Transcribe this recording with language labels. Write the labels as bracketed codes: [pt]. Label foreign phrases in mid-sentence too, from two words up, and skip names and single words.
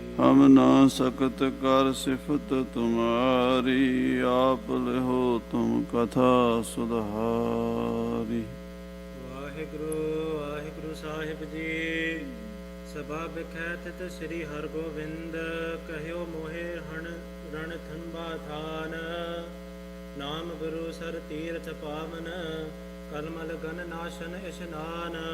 [bra] हम ना सकत कर सिफत तुम्हारी, आप लिहो तुम कथा सुधारी। [pa] ਵਾਹਿਗੁਰੂ ਵਾਹਿਗੁਰੂ ਸਾਹਿਬ ਜੀ। [bra] सभा बिखै तित श्री हरगोबिंद, कहिओ मोहि रण थंबा थान। नाम गुरू सर तीरथ पावन, कलमल गन नाशन इशनान।